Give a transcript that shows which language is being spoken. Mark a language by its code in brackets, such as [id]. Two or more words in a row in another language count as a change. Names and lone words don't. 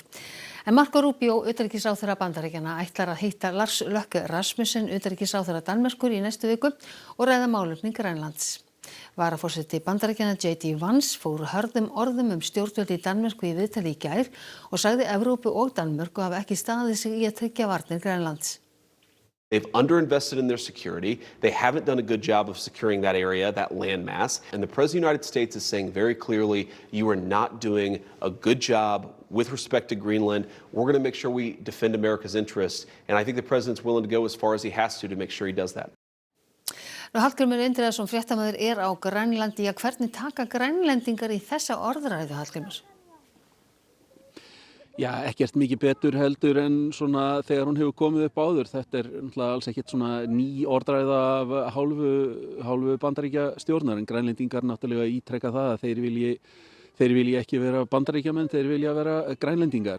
[is] En Marco Rubio, utanríkisráðherra Bandaríkjanna, ætlar að hitta Lars Løkke Rasmussen, utanríkisráðherra Danmerkur, í næstu viku og ræða málefni Grænlands. Varaforseti Bandaríkjanna J.D. Vance fór hörðum orðum stjórnvöld í Danmörku í viðtali í gær og sagði Evrópu og Danmörku hafa ekki staðið sig í að tryggja varnir Grænlands. [en] They've underinvested in their security. They haven't done a good job of securing that area, that landmass. And the President of the United States is saying very clearly, you are not doing a good job with respect to Greenland. We're going to make sure we defend America's interests. And I think the President's willing to go as far as he has to make sure he does that. [is] Hallgrímur Indriðason, fréttamaður, á Grænlandi. Hvernig taka Grænlendingar í þessa orðræðu, Hallgrímur? Já, ekkert mikið betur heldur en svona þegar hún hefur komið upp áður. Þetta náttúrulega alls ekkert svona ný orðræða af hálfu Bandaríkjastjórnar, en Grænlendingar náttúrulega ítrekka það að þeir vilji ekki vera Bandaríkjamenn, þeir vilja vera Grænlendingar.